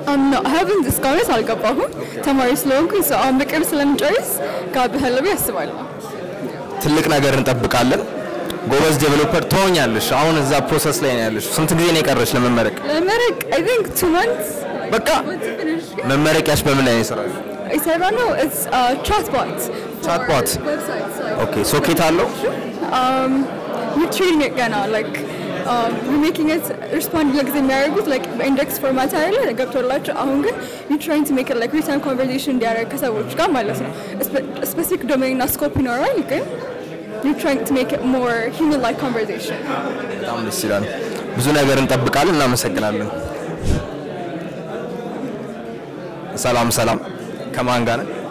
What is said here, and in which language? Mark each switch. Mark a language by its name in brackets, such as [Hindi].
[English] no, I haven't [Amharic] እስካሁን አልገባሁም ተማሪ ስለሆንኩኝ ሰው በቅርብ ስለምጨርስ ጋብሃለሁ ያስባለሁ። ትልቅ ነገር እንጠብቃለን። ጎበዝ ዴቨሎፐር ትሆኛለሽ። አሁን እዛ ፕሮሰስ ላይ ነው ያለሽ። ስንት ጊዜ ነው የቀረሽ ለመመረቅ? [English] I think 2 months. [Amharic] በቃ መመረቂያሽ በምን ላይ ነው የሰራሽ? [English] ነው it's chatbot websites like [Amharic] okay ሶኬት አለው? [English] we're treating it gonna like we're making it respond like የሚያደርጉት like index format [Amharic] አይደለ ገብቶላችሁ [English] አሁን ግን we're trying to make it like real time conversation [Amharic] እንዲያደርግ ከሰዎች ጋር ማለት ነው [English] specific domain እና scope ይኖራል ግን we're trying to make it more human like conversation [Amharic] በጣም ደስ ይላል። ብዙ ነገር እንጠብቃለን። እናመሰግናለን። ሰላም ከማን ጋር ነን?